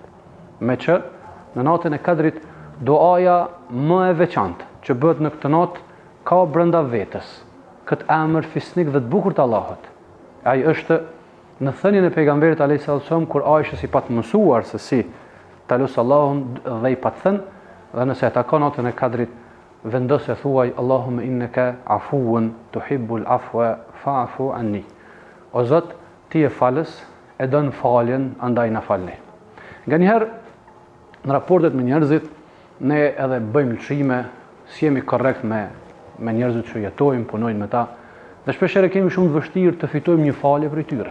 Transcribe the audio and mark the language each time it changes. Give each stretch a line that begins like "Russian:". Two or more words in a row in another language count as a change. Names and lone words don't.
Albanian: Me që në natën e Kadrit duaja më e veçantë që bëhet në këtë natë ka brenda vetës këtë emër fisnik dhe të bukur të Allahut. Ai është në thënien e pejgamberit
Arabic: عليه السلام
Albanian: kur Aisha si pat mësuar se si ta lut Allahun dhe i pat thënë, dhe nëse e takon natën e Kadrit vendosë thuaj
Arabic: اللهم إنك عفو تحب العفو فاعف عني.
Albanian: O Zot, ti je falës, e don faljen, andaj na falni. Nganjëherë në raportet me njerëzit ne edhe bëjmë lëshime, si jemi korrekt me njerëzit që jetojmë, punojnë me ta, dhe shpeshherë kemi shumë të vështirë të fitojmë një falje prej tyre.